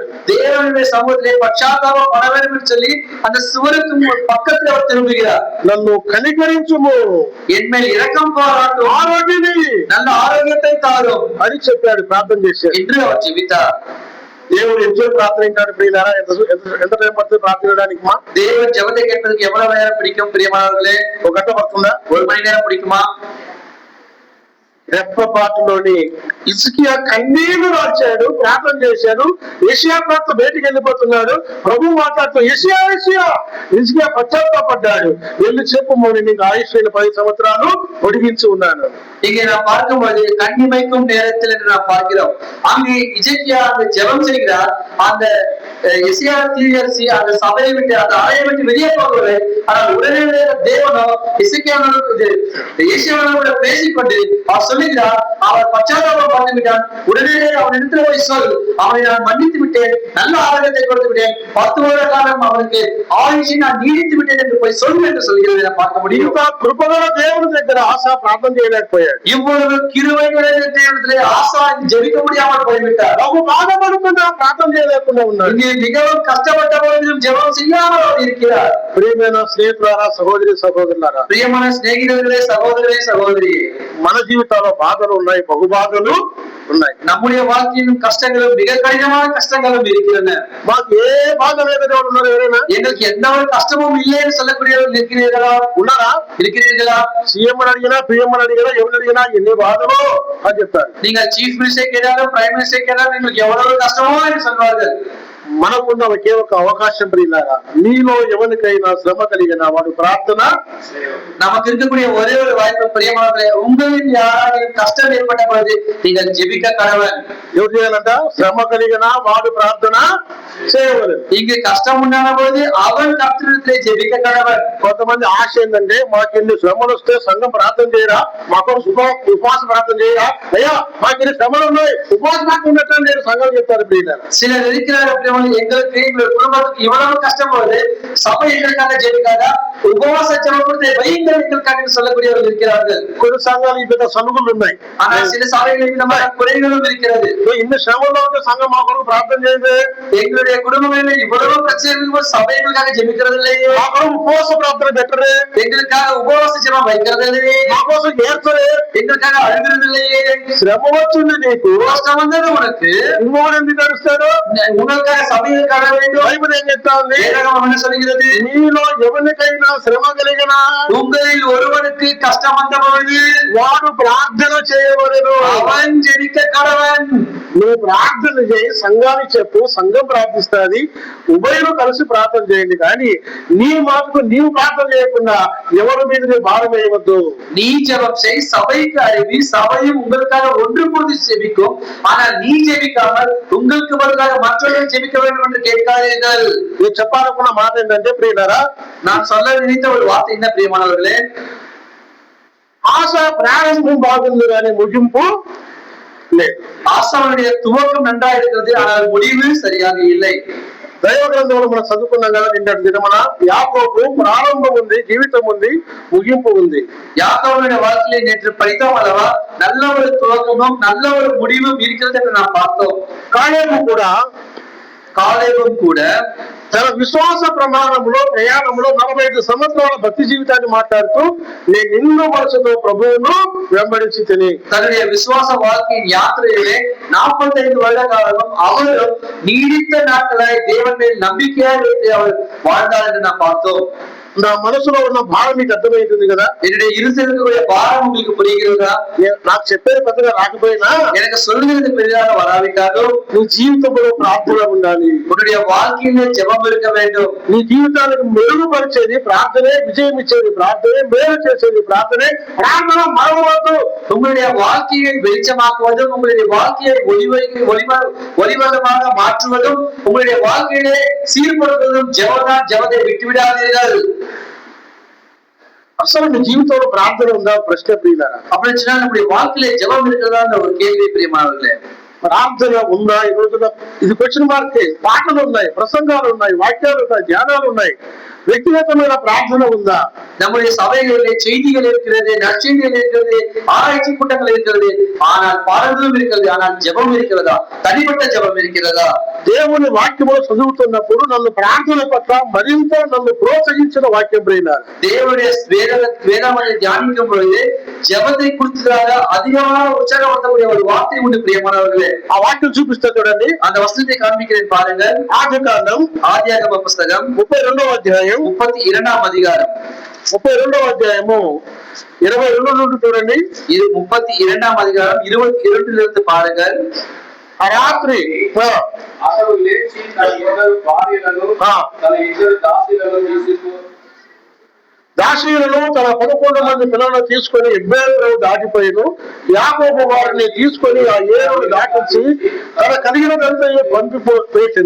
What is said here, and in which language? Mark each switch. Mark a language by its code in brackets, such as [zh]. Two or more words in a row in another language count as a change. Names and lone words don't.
[ta] தேவனுடைய சமூகத்திலே பச்சாத்தாபம் பட வேண்டும் என்று சொல்லி அந்த சுவருக்கு பக்கத்தில் அவர் திரும்புகிறார். [te] నన్ను కనికరించుము, [ta] என் மேல் இரக்கம் பாராட்டும், [te] ఆరోగ్యమే [ta] நல்ல ఆరోగ్యத்தை தாரும் [te] అని చెప్పాడు. ప్రార్థన చేశాడు. [ta] என்று அவர் ஜெபித்தார். [te] దేవుడు ఎంతో ప్రార్థన వింటాడు. ప్రియులారా, ఎంత టైం పడుతుంది ప్రార్థించడానికి? మా [ta] தேவன் ஜெபத்தை கேட்பதற்கு எவ்வளவு நேரம் பிடிக்கும் பிரியமானவர்களே? [te] ఒక గంట పడుతుందా? [ta] 1 மணி நேரம் பிடிக்குமா? [te] రెప్పపాటులోని హిజ్కియా కన్నీళ్లు రాచాడు, ప్రార్థన చేశాడు. యెషయా ప్రవక్త బయటికి వెళ్ళిపోతున్నాడు. ప్రభు మాట్లాడుతూ యెషయా యెషయా, హిజ్కియా పశ్చాత్తాపడ్డాడు. వెళ్ళి చెప్పమని నీకు ఆయుష్యులు 10 సంవత్సరాలు పొడిగించి ఉన్నాను. [ta] இங்கே நாம் பார்க்கும்போது கண்ணிமைக்கும் நேரத்தில் என்று நாம் பார்க்கிறோம். அங்கு இசைக்கியா அந்த ஜெபம் செய்கிறார். அந்த எசியா தீர்க்கதரிசி அந்த சபையை விட்டு அந்த அறையை விட்டு வெளியே போகவில்லை. ஆனால் உடனே தேவனோ இசைக்கியாவோடு ஏசியாவோடு பேசிக்கொண்டு அவர் சொல்லுகிறார், அவர் பச்சாத்தாபம் பண்ணி விட்டான். உடனே அவனிடத்தில் போய் சொல், அவனை நான் மன்னித்து விட்டேன், நல்ல ஆரோக்கியத்தை கொடுத்து விட்டேன், 10 வருட காலம் அவனுக்கு ஆயுஷை நான் நீடித்து விட்டேன் என்று போய் சொல்லு என்று சொல்கிறது என பார்க்க முடியும். [te] కృపగల దేవుని దగ్గర ఆశ ప్రార్థన చేయలేకపోయాడు. [ta] இவ்வளவு கிருபை நிறைந்த தேவனிடத்திலே ஆசா ஜெபிக்க முடியாமல் போய்விட்டார். [te] బహు బాధపడుతున్నా ప్రార్థన చేయలేకుండా ఉన్నాడు. [ta] இங்கே மிகவும் கஷ்டப்பட்ட பொழுதும் ஜெபம் செய்யாமல் அவர் இருக்கிறார். [te] ప్రియమైన స్నేహితులారా, సహోదరి సహోదరులారా, [ta] பிரியமான சிநேகிதர்களே, சகோதரரே, சகோதரியே, [te] మన జీవితాల్లో బాధలు ఉన్నాయి, బహుబాధలు ఉన్నాయి. [ta] நம்முடைய வாழ்க்கையிலும் கஷ்டங்களும் மிக கடினமான கஷ்டங்களும் இருக்கிறன. [te] మాకు ఏ బాధ లేదని ఎవరు ఉన్నారు? ఎవరైనా [ta] எங்களுக்கு எந்த ஒரு கஷ்டமும் இல்லை என்று சொல்லக்கூடியவர்கள் இருக்கிறீர்களா? [te] ఉన్నారా? [ta] இருக்கிறீர்களா? [te] సీఎం అని అడిగినా, పిఎం అని అడిగినా, ఎవరు అడిగినా ఎన్ని బాధలు అని చెప్తారు. [ta] நீங்கள் [en] chief minister [ta] கேட்டாலும் [en] prime minister [ta] கேட்டாலும் எங்களுக்கு எவ்வளவு கஷ்டமோ என்று சொல்வார்கள். [te] మనకున్న ఒకే ఒక అవకాశం ప్రియులారా, మీలో ఎవరికైనా శ్రమ కలిగిన వాడు ప్రార్థన. [ta] நமக்கு இருக்கக்கூடிய ஒரே ஒரு வாய்ப்பு பிரியமானவர்களே, உங்களில் யாராலும் கஷ்டம் ஏற்பட்ட பொழுது நீங்கள் ஜெபிக்க கடவன். [te] ఎవరు చేయాలంట? శ్రమ కలిగిన వాడు ప్రార్థన చేయవలెను. [ta] இங்கு கஷ்டம் உண்டான பொழுது அவன் கர்த்தரிடத்திலே ஜெபிக்க கடவன். [te] కొంతమంది ఆశ ఏంటంటే, మాకు ఇన్ని శ్రమలు వస్తే సంఘం ప్రార్థన చేయరా, మాకు ఉపవాస ప్రార్థన చేయరా, అయ్యా మాకు ఇన్ని శ్రమలు ఉన్నాయి, ఉపవాస ప్రార్థన పెట్టండి నేను సంఘం చెప్తారు ప్రియులారా. [ta] சிலர் இருக்கிறார்கள், எங்களுக்கு எங்களுடைய குடும்பத்துக்கு இவ்வளவு கஷ்டம் போது சபை எங்களுக்காக ஜெபிக்காதா, உபவாச ஜெபத்தை வையுங்கள் எங்களுக்காக சொல்லக்கூடியவர்கள் இருக்கிறார்கள். [te] కొన్ని సంఘాలు ఈ పెద్ద సనుగులు ఉన్నాయి. [ta] ஆனால் சில சபைகளில் இந்த மாதிரி குறைகளும் இருக்கிறது. [te] ఇన్ని శ్రమలో ఉంటే సంఘం మా కొరకు ప్రార్థన చేయదు, [ta] எங்களுடைய குடும்பங்களில் இவ்வளவு பிரச்சனை சபை எங்களுக்காக ஜெபிக்கிறது இல்லையே, [te] మా కొరకు ఉపవాస ప్రార్థన పెట్టరు, [ta] எங்களுக்காக உபவாச ஜெபம் வைக்கிறது இல்லையே, [te] మా కోసం ఏడ్చరు, [ta] எங்களுக்காக அழுகிறது இல்லையே. [te] శ్రమ వచ్చింది నీకు, [ta] கஷ்டம் வந்தது உனக்கு, [te] ఇంకోటి ఎందుకు నడుస్తాడు? [ta] உங்களுக்காக சபையில் காண வேண்டும். [te] బైబిల్ ఏం చెప్తాంది? [ta] வேதம் என்ன சொல்கிறது? [te] మీలో ఎవరికైనా శ్రమ కలిగిన [ta] உங்களில் ஒருவனுக்கு கஷ்டம் வந்த பொழுது [te] వాడు ప్రార్థన చేయవలెను. [ta] அவன் ஜெபிக்க கடவன். [te] నువ్వు ప్రార్థన చేయి, సంఘానికి చెప్పు, సంఘం ప్రార్థిస్తుంది, ఉభయులు కలిసి ప్రార్థన చేయండి. కానీ నీ మాటకు నీవు ప్రార్థన చేయకుండా ఎవరి మీద నీ భారం వేయవద్దు. [ta] நீ ஜெபம் செய், சபைக்கு அறிவி, சபையும் உங்களுக்காக ஒன்று கூடி ஜெபிக்கும். ஆனால் நீ ஜெபிக்காமல் உங்களுக்கு பதிலாக மற்றவர்கள் ஜெபிக்க வேண்டும் என்று கேட்காதீர்கள். [te] నేను చెప్పాలనుకున్న మాట ఏంటంటే ప్రియులారా, [ta] நான் சொல்ல நினைத்த ஒரு வார்த்தை என்ன பிரியமானவர்களே, [te] ఆశ ప్రారంభం బాగుంది కానీ ముగింపు లేదు. [ta] ஆசாவுடைய துவக்கம் நன்றா இருக்கிறது, ஆனால் முடிவு சரியாக இல்லை. [te] దైవ గ్రంథంలో మనం చదువుకున్నాం కదా నిన్నటి దినమున, యాకోబు ప్రారంభం ఉంది, జీవితం ఉంది, ముగింపు ఉంది. [ta] யாக்கோபுடைய வாழ்க்கையை நேற்று படித்தோம் அல்லவா? நல்ல ஒரு துவக்கமும் நல்ல ஒரு முடிவும் இருக்கிறது என்று நாம் பார்த்தோம். காலேபும் கூட [te] తన విశ్వాస ప్రమాణంలో ప్రయాణంలో 45 సంవత్సరాల భక్తి జీవితాన్ని మాట్లాడుతూ, నేను ఎన్నో మనసుతో ప్రభువును వెంబడించి తిని, [ta] தன்னுடைய விசுவாச வாழ்க்கையின் யாத்திரையிலே 45 வருட காலம் அவரும் நீடித்த நாட்களாய் தேவன் மேல் நம்பிக்கையாக இருந்து அவர் வாழ்ந்தார் என்று நாம் பார்த்தோம். [te] నా మనసులో ఉన్న భారం మీకు అర్థమవుతుంది కదా? [ta] என்னுடைய இருசலுடைய பாரம் உங்களுக்கு புரிகிறதா? [te] నాకు చెప్పేది పెద్దగా రాకపోయినా, [ta] எனக்கு சொல்லுகிறது பெரிதாக வராவிட்டாலும், [te] నీ జీవితంలో ప్రార్థన ఉండాలి. [ta] உன்னுடைய வாழ்க்கையிலே ஜெபம் இருக்க வேண்டும். [te] నీ జీవితానికి మెరుగుపరిచేది ప్రార్థనే, విజయం ఇచ్చేది ప్రార్థనే, మేలు చేసేది ప్రార్థనే. ప్రార్థన మరవద్దు. [ta] உங்களுடைய வாழ்க்கையை வெளிச்சமாக்குவதும், உங்களுடைய வாழ்க்கையை ஒளிவதமாக மாற்றுவதும், உங்களுடைய வாழ்க்கையிலே சீர்படுத்துவதும் ஜெபம்தான். ஜெபத்தை விட்டுவிடாதீர்கள். [te] అసలు నీ జీవితంలో ప్రార్థన ఉందా? ప్రశ్న ప్రియులారా. [ta] அப்படின்னு சொன்னா நம்முடைய வாழ்க்கையில ஜெபம் இருக்கிறதா ஒரு கேள்வி பிரியமானவர்களே. [te] ప్రార్థన ఉందా? ఈ రోజున ఇది [en] question mark. [te] పాటలు ఉన్నాయి, ప్రసంగాలు ఉన్నాయి, వాక్యాలు ఉన్నాయి, ధ్యానాలు ఉన్నాయి. వ్యక్తిగతమైన ప్రార్థన ఉందా? [ta] நம்முடைய சபைகளிலே செய்திகள் இருக்கிறது, நற்செய்திகள் இருக்கிறது, ஆராய்ச்சி கூட்டங்கள் இருக்கிறது, ஆனால் பாடல்களும் இருக்கிறது. ஆனால் ஜெபம் இருக்கிறதா? தனிப்பட்ட ஜெபம் இருக்கிறதா? [te] దేవుని వాక్యములు చదువుతున్నప్పుడు నన్ను ప్రార్థన పట్ల మరింత నన్ను ప్రోత్సహించిన వాక్యం ప్రియులారా. [ta] தேவனுடைய வேதாமத்தை தியானிக்கும் பொழுது ஜெபத்தை குறித்ததாக அதிகமாக உற்சாகப்படுத்தக்கூடிய ஒரு வார்த்தை உண்டு பிரியமானவர்களே. [te] ఆ వాక్యం చూపిస్తా చూడండి. [ta] அந்த வசனத்தை காண்பிக்கிறேன் பாருங்கள். [te] ఆదికాండం [ta] ஆதியாகம புஸ்தகம் [te] 32వ అధ్యాయం [ta] 32వ அதிகாரம் [te] 32వ అధ్యాయము 22 నుండి చూడండి. [ta] இது 32ஆம் அதிகாரம் 22 பாருங்கள். [te] ఆ రాత్రి అతడు లేచి తన 2 భార్యలను తన 2 దాసీలను దాసీలను తన 11 మంది పిల్లలను తీసుకొని ఎబ్బేరు దాటిపోయిను. యాకోబు వారిని తీసుకొని ఆ ఏరును దాటించి తన కలిగినదంతా పంపిపోయేను.